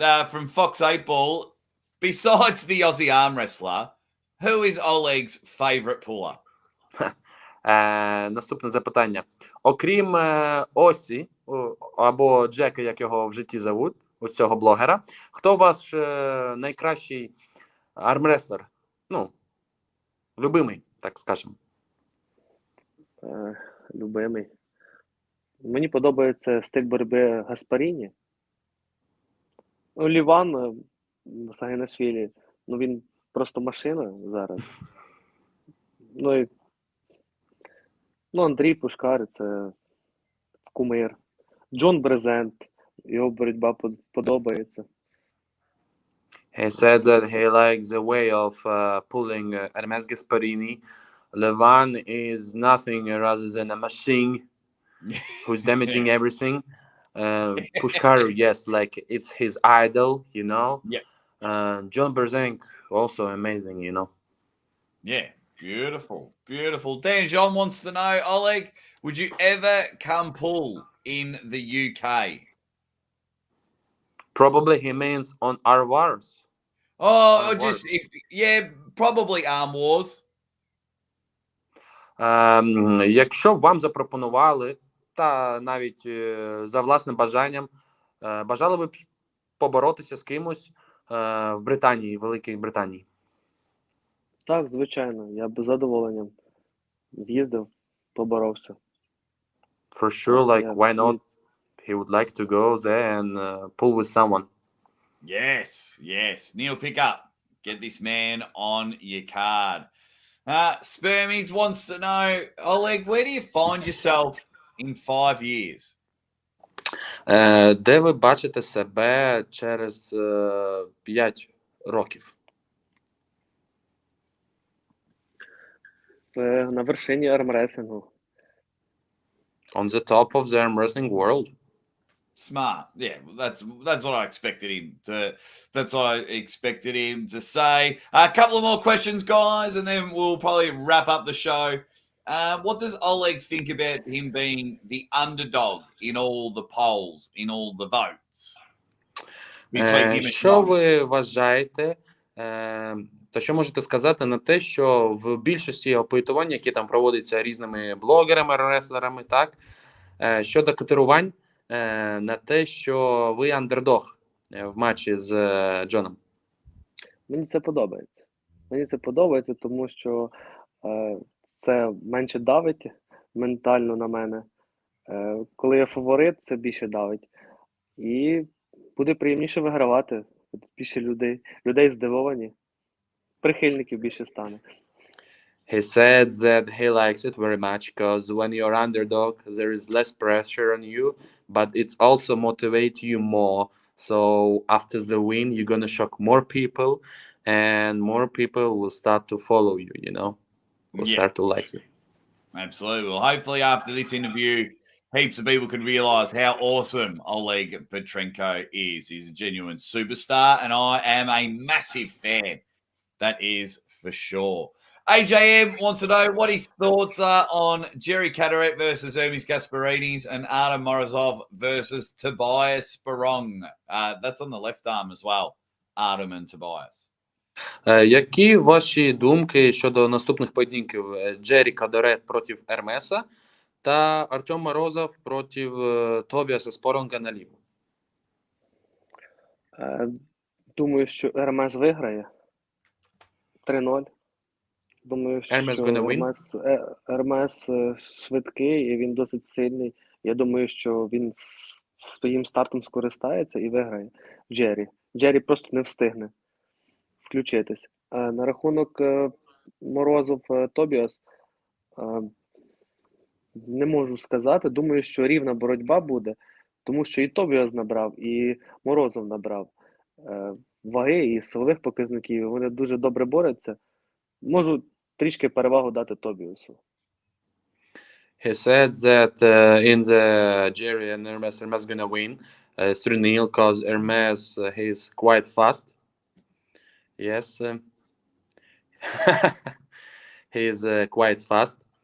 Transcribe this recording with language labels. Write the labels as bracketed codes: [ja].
[en] From Fox 8 Ball, besides the Aussie arm wrestler, who is Oleg's favorite puller? [uk] Наступне запитання. Окрім Осі, або Джека, як його в житті зовуть, ось цього блогера, хто ваш найкращий армрестлер? Любимий, так скажемо. Любимий. Мені подобається стиль боротьби Гаспаріні. Ліван Сагінашвілі, він просто машина зараз. Андрій Пушкар – це кумир. Джон Брезент, його боротьба подобається. [en] He said that he likes the way of pulling Hermes Gasparini. Levan is nothing rather than a machine who's damaging everything. Pushkar, yes, like it's his idol, you know. Yeah. John Brzenk, also amazing, you know. Yeah, beautiful. Dan John wants to know, Oleg, would you ever come pull in the UK? Probably he means on our wars. Oh, or Arm just, Wars. yeah, probably Arm Wars. [uk] Якщо б вам запропонували, та навіть за власним бажанням, бажали ви б поборотися з кимось в Британії, Великій Британії? Так, звичайно, я б з задоволенням з'їздив, поборовся. [en] For sure, like, [uk] Я [en] why not? He would like to go there and pull with someone. Yes, yes. Neil, pick up. Get this man on your card. Spermies wants to know, Oleg, where do you find yourself in 5 years? [uk] Де ви бачите себе через 5 років? На вершині армресингу. [en] On the top of the arm wrestling world. Smart. Yeah, that's what I expected him to. That's what I expected him to say. A couple of more questions, guys, and then we'll probably wrap up the show. What does Oleg think about him being the underdog in all the polls, in all the votes? Between him and [uk] Що [en] Zloty? [uk] ви вважаєте, та що можете сказати на те, що в більшості опитувань, які там проводяться різними блогерами, реслерами, так, щодо котирувань, на те, що ви андердог в матчі з Джоном? Мені це подобається. Мені це подобається, тому що це менше давить ментально на мене. Коли я фаворит, це більше давить. І буде приємніше вигравати. Буде більше людей здивовані. Прихильників більше стане. [en] He said that he likes it very much because when you're underdog, there is less pressure on you, but it's also motivate you more. So after the win, you're gonna shock more people, and more people will start to follow you. You know, will start to like you. Absolutely. Well, hopefully after this interview, heaps of people can realize how awesome Oleg Petrenko is. He's a genuine superstar, and I am a massive fan. That is for sure. AJM wants to know what his thoughts are on Jerry Caderet versus Hermes Gasparides and Artem Morozov versus Tobias Sperong. That's on the left arm as well, Artem and Tobias. [uk] Які ваші думки щодо наступних поєдинків? Джері Кадорет проти Ермеса та Артем Морозов проти Тобіаса Споронга на ліву? Думаю, що Ермес виграє 3-0. Думаю, [en] Hermes [uk] що [en] gonna win? [uk] Ермес швидкий і він досить сильний. Я думаю, що він своїм стартом скористається і виграє Джері. Джері просто не встигне включитись. На рахунок Морозов Тобіас не можу сказати. Думаю, що рівна боротьба буде, тому що і Тобіас набрав, і Морозов набрав ваги і силових показників. Вони дуже добре борються. Можу трішки перевагу дати Тобіасу. [en] He said that in the Jerry and Hermes gonna win 3-0 because Hermes he's quite fast. Yes, he's quite fast.